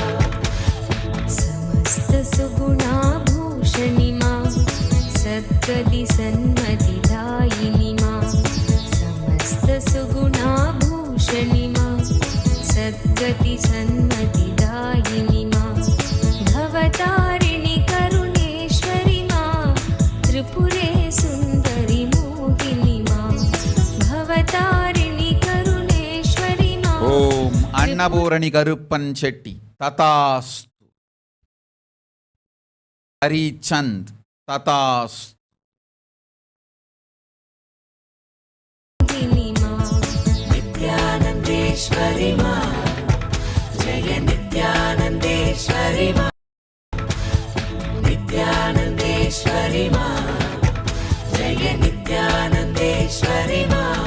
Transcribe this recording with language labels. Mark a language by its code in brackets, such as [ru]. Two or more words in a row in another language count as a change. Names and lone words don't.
[sa] समस्त सुगुणाभूषणी मां, सद्गति सन्मतिदायिनी मां, समस्त सुगुणाभूषणी मां, सद्गति सन्मतिदायिनी मां, भवतारिणि करुणेश्वरी मां, त्रिपुरे सुन्दरि मोहिनी मां, भवतारिणि करुणेश्वरी मां. [ta] ஓம் அன்னபூரணி கருப்பன் செட்டி ததாஸ்து. ஹரிச்சந்த் ததாஸ்து. [sa] नित्यानंदेश्वरी मां, जय नित्यानंदेश्वरी मां, नित्यानंदेश्वरी मां, जय नित्यानंदेश्वरी मां,